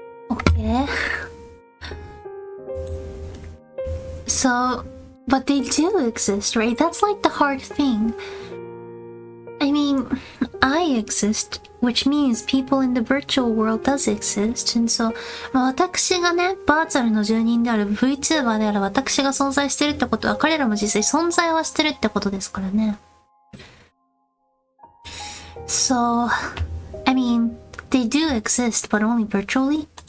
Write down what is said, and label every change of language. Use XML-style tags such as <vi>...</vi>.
<en>Okay. So, but they do exist, right? That's like the hard thing. I mean, I exist, which means people in the virtual world does exist.</en> <ja>And so, 私がね、バーチャルの住人である Vtuber である私が存在してるってことは、彼らも実際存在はしてるってことですからね。</ja> <en>So, I mean, they do exist, but only virtually.</en>